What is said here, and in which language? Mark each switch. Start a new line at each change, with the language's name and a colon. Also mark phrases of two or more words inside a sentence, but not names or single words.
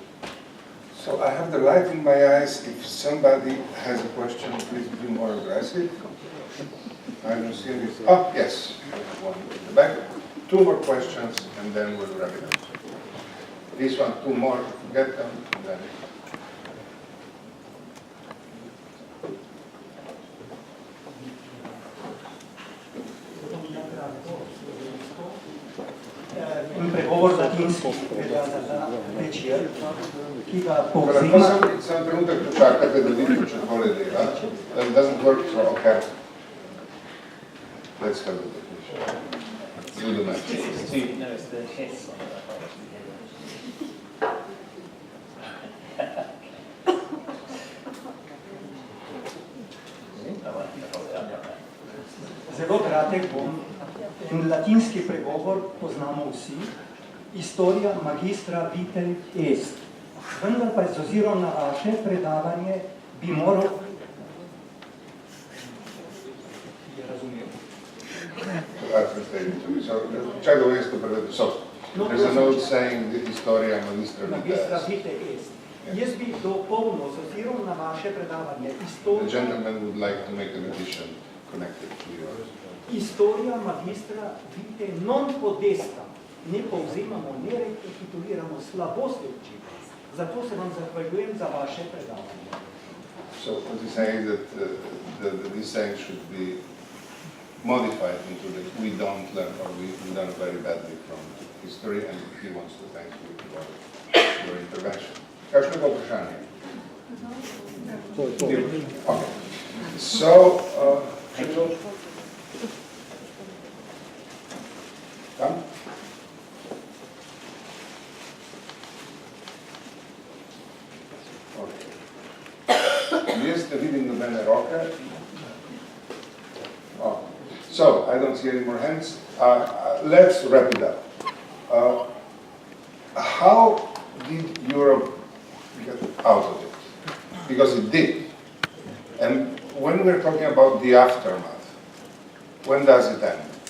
English: So I have the light in my eyes. If somebody has a question, please be more aggressive. I don't see any. Oh, yes. We have one in the back. 2 more questions, and then we'll wrap it up. This one, 2 more. Get them, and then.
Slovenian: In pregovor latinski velja za večer, ki ga povzema... Sam trenutek počakate, da vidimo, če tole dela.
English: It doesn't work, so okay. Let's have a look. Do the match. No, it's the hits on
Slovenian: Zelo kratek bom. In latinski pregovor poznamo vsi.
Latin: Historia magistra vitae est.
Slovenian: Vendar pa z ozirom na vaše predavanje bi moral... Je razumel.
English: There's a note saying the
Latin: historia magistra vitae est.
Slovenian: Jaz bi dopolnil z ozirom na vaše predavanje.
English: The gentleman would like to make an addition connected to yours.
Latin: Historia magistra vitae non podesta.
Slovenian: Ne povzemamo, ne rekapituliramo slabosti učitelja. Zato se vam zahvaljujem za vaše predavanje.
English: So what he's saying is that this saying should be modified into that we don't learn, or we learn very badly from history, and he wants to thank you for your intervention.
Slovenian: Kakšnega vprašanja? Okay.
English: So, come.
Slovenian: Jaz ne vidim nobene roke.
English: Oh. So, I don't see any more hands. Let's wrap it up. How did Europe get out of it? Because it did. And when we're talking about the aftermath, when does it end?